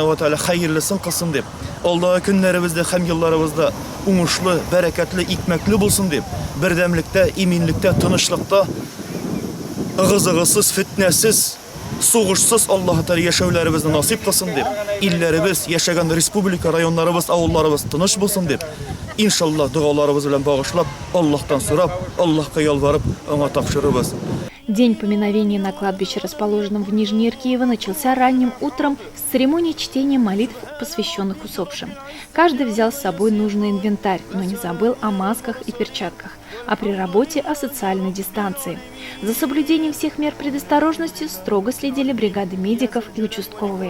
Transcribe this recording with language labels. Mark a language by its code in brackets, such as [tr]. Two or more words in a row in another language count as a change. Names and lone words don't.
[ar] وتعالى [tt] хәерлесен кылсын дип, алдагы көннәребездә һәм елларыбызда уңышлы, бәрәкәтле, икмәкле булсын дип, бердәмлектә, иминлектә, тынычлыкта, ыгы-зыгысыз, фитнәсез, сугышсыз Аллаһ Тәала яшәүләребезне насип кылсын дип, илләребез, яшәгән республика, районнарыбыз, авылларыбыз тыныч булсын дип, иншаллаһ дуаларыбыз белән багышлап, Аллаһтан сорап, Аллаһка ялварып, аңа тапшырыбыз. [ru] День поминовения на кладбище, расположенном в Нижней Иркиево, начался ранним утром с церемонии чтения молитв, посвященных усопшим. Каждый взял с собой нужный инвентарь, но не забыл о масках и перчатках, а при работе о социальной дистанции. За соблюдением всех мер предосторожности строго следили бригады медиков и участковые.